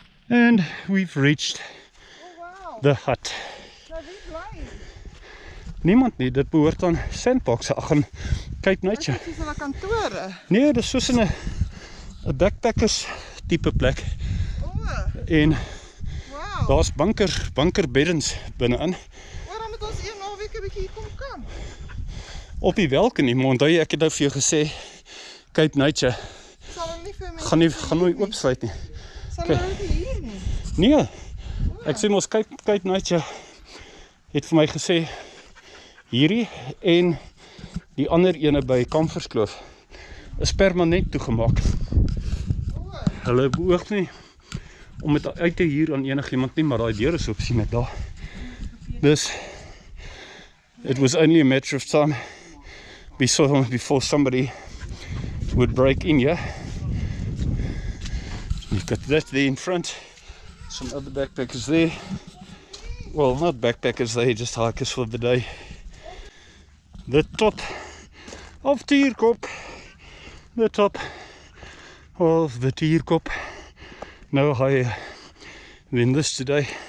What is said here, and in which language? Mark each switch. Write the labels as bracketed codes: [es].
[en] And we've reached the hut. [af] Niemand nie, dit behoort aan Sandbox, ag aan Kaaimans. Dit is hulle kantore. Nee, dis soos 'n backpackers tipe plek. En Wow. daar's bunkerbeddens binne-in. Dan moet ons een naweek 'n bietjie hier kom kamp. Op die welke nie, maar onthou jy, ek het nou vir jou gesê Kaaimans Sal hulle nie vir mense gaan nooit oopsluit nie. Sal hulle nie hier nie. Nee. Ek sê mos Kaaimans het vir my gesê hierdie en die ander ene by Kamferskloof is permanent toegemaak. Hulle beoog nie om dit uit te huur aan enigiemand nie, maar daai deur is oop, sien ek daar. [en] Dus it was only a matter of time before somebody would break in here. You've got that there in front, some other backpackers there. Well, not backpackers, they're just hikers for the day. The top of Tierkop, the top of the Tierkop, no higher than this today.